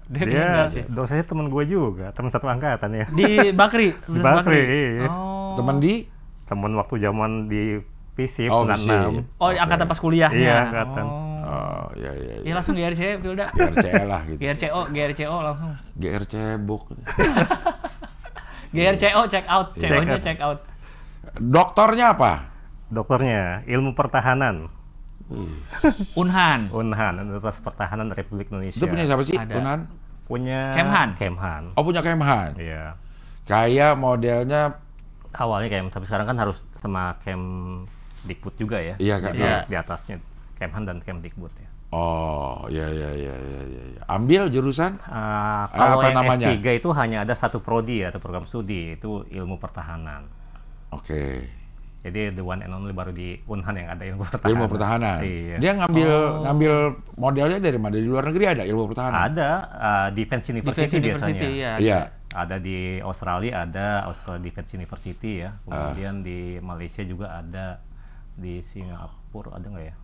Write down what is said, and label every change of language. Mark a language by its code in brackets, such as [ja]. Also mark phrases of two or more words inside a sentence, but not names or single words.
[id] Dia dosennya teman gue juga, teman satu angkatan ya. di Bakri. Di Bakri, iya. Oh. temen di Temen waktu zaman di FISIP, Oh, 96. FISIP. Oh, angkatan pas kuliahnya. Iya, angkatan. Oh, iya iya. Ya langsung GRC, Filda. GRCE lah gitu. GRCO langsung. GRC book. [en] GRCO check out, [id] Check CO-nya out. [en] check out. [id] Doktornya apa? Dokternya ilmu pertahanan, Unhan. Universitas Pertahanan Republik Indonesia. Itu punya siapa sih? Ada. Unan? Punya Kemhan. Oh, punya Kemhan. Iya. Kayak modelnya Awalnya tapi sekarang kan harus sama Kemdikbud juga ya. Iya, kan? Jadi Iya. di atasnya Kemhan dan Kemdikbud ya. oh, iya. Ambil jurusan? Kalau apa yang namanya? S3 itu hanya ada satu prodi atau program studi, itu ilmu pertahanan. Oke. Jadi [en] the one and only [id] baru di Unhan yang ada ilmu pertahanan. Ilmu pertahanan. Iya. Dia ngambil modelnya dari mana? Di luar negeri ada ilmu pertahanan? Ada Defense University Defense biasanya. University, ya. Iya. Ada di Australia, ada Australia Defense University ya. Kemudian di Malaysia juga ada, di Singapura ada nggak ya?